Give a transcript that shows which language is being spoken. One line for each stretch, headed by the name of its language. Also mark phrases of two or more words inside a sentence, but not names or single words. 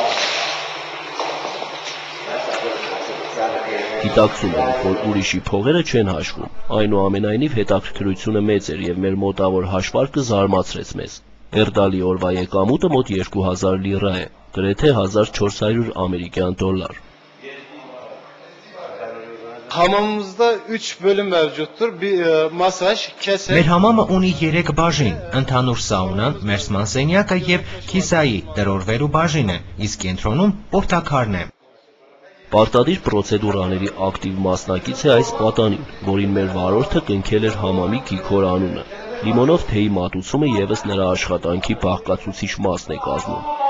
Armenian: Գիտակցում ենք, որ ուրիշի փողերը չեն հաշվում, այնուամենայնիվ հետաքրքրությունը մեծ էր և մեր մոտավոր հաշվարկը զարմացրեց մեզ։ Էրդալի օրվա եկամուտը մոտ 2000 լիրա է, գրեթե 1400 ամերիկյան դոլար։
Turkish: Hamamımızda 3 bölüm mevcuttur. Bir masaj, keser.
Armenian: Մեր համամը ունի 3 բաժին՝ ընդհանուր սաունան, մերսման սենյակը և քիսայի տրորվելու բաժինը, իսկ կենտրոնում պորտաքարն է։ Պարտադիր պրոցեդուրաների ակտիվ մասնակից է այս պատանին, որին մեր վարորդը կնքել էր համամի Գիքոր անունը։ Լիմոնով թեյի մատուցումը ևս նրա աշխատանքի բաղկացուցիչ մասն է կազմում։